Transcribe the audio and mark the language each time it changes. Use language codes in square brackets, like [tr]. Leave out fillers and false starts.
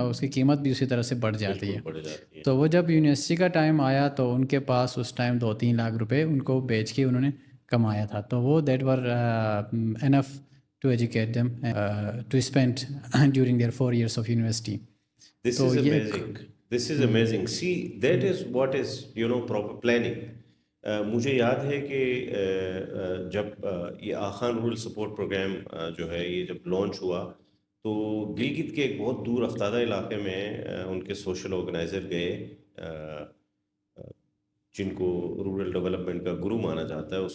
[ur] اس کی قیمت بھی اسی طرح سے بڑھ جاتی ہے. بالکل بڑھ جاتی ہے. تو وہ جب یونیورسٹی کا ٹائم آیا تو ان کے پاس اس ٹائم 2-3 لاکھ روپے ان کو بیچ کے انہوں نے کمایا تھا. [en] تو وہ that were enough to educate them to spend during their 4 years of university. This [ur] تو [en] is [ur] یہ [en] amazing. This is amazing. See, that is what is, proper planning. [ur] مجھے یاد ہے کہ جب یہ آخان رورل سپورٹ پروگرام جو ہے یہ جب لانچ ہوا, تو گلگت کے ایک بہت دور افتادہ علاقے میں ان کے سوشل آرگنائزر گئے, جن کو رورل ڈیولپمنٹ کا گرو مانا جاتا ہے.